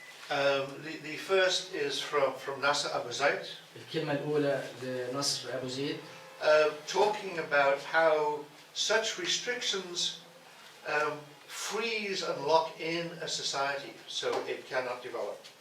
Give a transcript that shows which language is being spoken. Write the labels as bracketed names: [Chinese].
[English] The first is from Nasser Abu Zaid. [Arabic] الكلمة الأولى لنصر أبو زيد. [English] Talking about how such restrictions freeze and lock in a society so it cannot develop.